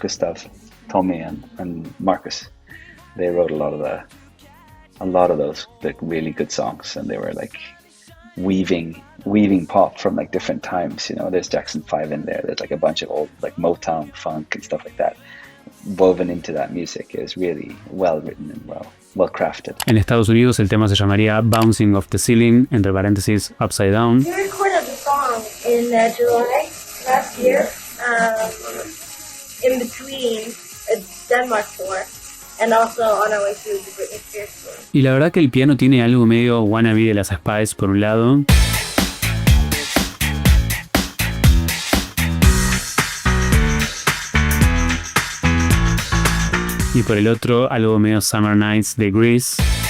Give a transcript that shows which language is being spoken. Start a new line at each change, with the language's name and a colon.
English: Gustav, Tommy and Marcus, they wrote a lot of those like really good songs, and they were like weaving pop from like different times, you know. There's Jackson 5 in there, there's like a bunch of old like Motown funk and stuff like that woven into that music. Is really well written and well crafted.
Spanish: En Estados Unidos el tema se llamaría Bouncing Off the Ceiling, entre paréntesis Upside Down.
English: We recorded the song in July last year, in between a Denmark tour and also on our way to the Britney Spears tour.
Spanish: Y la verdad que el piano tiene algo medio wannabe de las Spice por un lado, y por el otro algo medio Summer Nights de Grease.